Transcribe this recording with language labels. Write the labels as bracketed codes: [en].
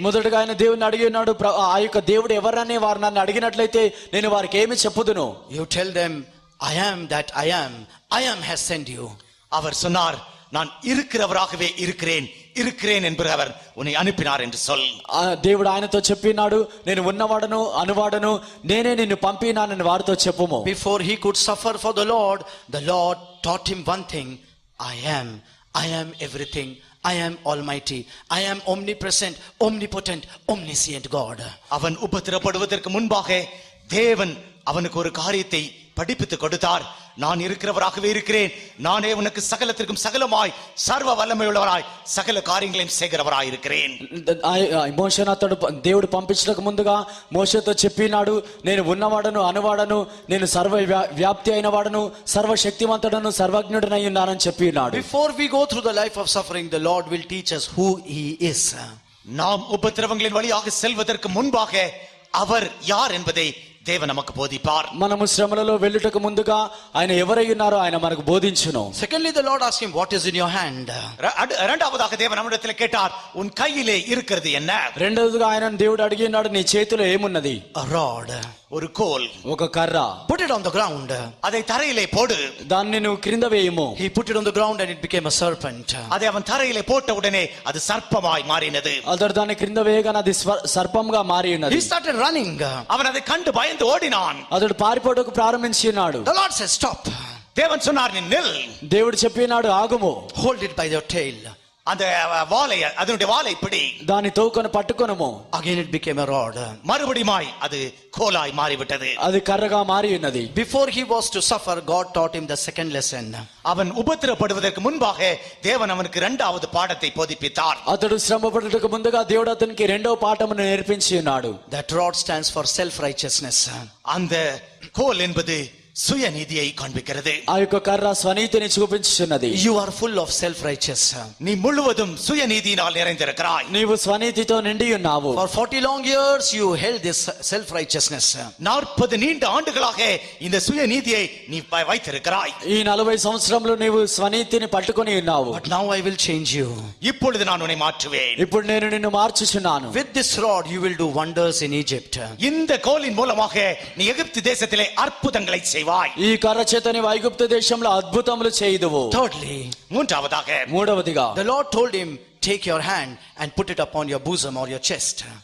[te] మొదటగా ఆయన దేవుని అడిగి ఉన్నాడు. ఆ యొక్క దేవుడు ఎవరని వారు నన్ను అడిగినట్లయితే నేను వారికి ఏమి చెప్పుదును? [en] You tell them, I am that I am. I am has sent you. [ta] அவர் சொன்னார், நான் இருக்கிறவராகவே இருக்கிறேன், இருக்கிறேன் என்பவர் உன்னை அனுப்பினார் என்று சொல். [te] ఆ దేవుడు ఆయనతో చెప్పినాడు, నేను ఉన్నవాడను అనువాడను, నేనే నిన్ను పంపినానని వారితో చెప్పుము. [en] Before he could suffer for the Lord taught him one thing. I am everything. I am almighty. I am omnipresent, omnipotent, omniscient God. [ta] அவன் உபத்திரப்படுவதற்கு முன்பாக தேவன் அவனுக்கு ஒரு காரியத்தை படிப்பித்துக் கொடுத்தார். நான் இருக்கிறவராகவே இருக்கிறேன், நானே உனக்கு சகலத்திற்கும் சகலமாய் சர்வ வல்லமையுள்ளவராய் சகல காரியங்களையும் செய்கிறவராய் இருக்கிறேன். [te] మోషేను అతడు దేవుడు పంపించడానికి ముందుగా మోషేతో చెప్పినాడు, నేను ఉన్నవాడను అనువాడను, నేను సర్వ వ్యాప్తి అయిన వాడను, సర్వశక్తిమంతుడను, సర్వజ్ఞుడనై ఉన్నానని చెప్పినాడు. [en] Before we go through the life of suffering, the Lord will teach us who he is. [ta] நாம் உபத்திரவங்களின் வழியாக செல்வதற்கு முன்பாக அவர் யார் என்பதை தேவன் நமக்கு போதிப்பார். [te] మనము శ్రమలలో వెళ్ళుటకు ముందుగా ఆయన ఎవరై ఉన్నారో ఆయన మనకు బోధించును. [en] Secondly, the Lord asked him, what is in your hand? [ta] இரண்டாவதாக தேவன் நம்மிடத்தில் கேட்டார், உன் கையிலே இருக்கிறது என்ன? [te] రెండవదిగా ఆయన దేవుడు అడిగినాడు, నీ చేతిలో ఏమున్నది? [en] A rod. [ta] ஒரு கோல். [te] ఒక కర్ర. [en] Put it on the ground. [ta] அதை தரையிலே போடு. [te] దాన్ని నువ్వు క్రింద వేయము. [en] He put it on the ground and it became a serpent. [ta] அதை அவன் தரையிலே போட்ட உடனே அது சர்ப்பமாய் மாறினது. [te] అతడు దాన్ని క్రింద వేయగానే అది సర్పంగా మారి ఉన్నది. [en] He started running. [ta] அவன் அதை கண்டு பயந்து ஓடினான். [te] అతడు పారిపోటకు ప్రారంభించి ఉన్నాడు. [en] The Lord said, stop. [ta] தேவன் சொன்னார், நீ நில். [te] దేవుడు చెప్పినాడు, ఆగుము. [en] Hold it by your tail. [ta] அந்த வாளை அதனுடைய வாளை பிடி. [te] దాని తోకను పట్టుకొనుము. [en] Again it became a rod. [ta] மறுபடியுமாய் அது கோலாய் மாறிவிட்டது. [te] అది కర్రగా మారి ఉన్నది. [en] Before he was to suffer, God taught him the second lesson. [ta] அவன் உபத்திரப்படுவதற்கு முன்பாக தேவன் அவனுக்கு இரண்டாவது பாடத்தை போதிப்பித்தார். [te] అతడు శ్రమ పడుటకు ముందుగా దేవుడు అతనికి రెండవ పాఠమును నేర్పించి ఉన్నాడు. [en] That rod stands for self-righteousness. [ta] அந்த கோல் என்பது சுயநீதியை காண்பிக்கிறது. [te] ఆ యొక్క కర్ర స్వనీతిని చూపించుచున్నది. [en] You are full of self-righteous. [ta] நீ முழுவதும் சுயநீதியினால் நிறைந்திருக்கிறாய். [te] నీవు స్వనీతితో నిండి ఉన్నావు. [en] For 40 long years you held this self-righteousness. [ta] 40 நீண்ட ஆண்டுகளாக இந்த சுயநீதியை நீ வைத்திருக்கிறாய். [te] ఈ 40 సంవత్సరంలో నీవు స్వనీతిని పట్టుకొని ఉన్నావు. [en] But now I will change you. [ta] இப்பொழுது நான் உன்னை மாற்றுவேன். [te] ఇప్పుడు నేను నిన్ను మార్చుచున్నాను. [en] With this rod you will do wonders in Egypt. [ta] இந்த கோலின் மூலமாக நீ எகிப்து தேசத்திலே அற்புதங்களை செய்வாய். [te] ఈ కర్ర చేత నీవు ఐగుప్తు దేశంలో అద్భుతములు చేయుదువు. [en] Thirdly, [ta] மூன்றாவதாக [te] మూడవదిగా [en] the Lord told him, take your hand and put it upon your bosom or your chest.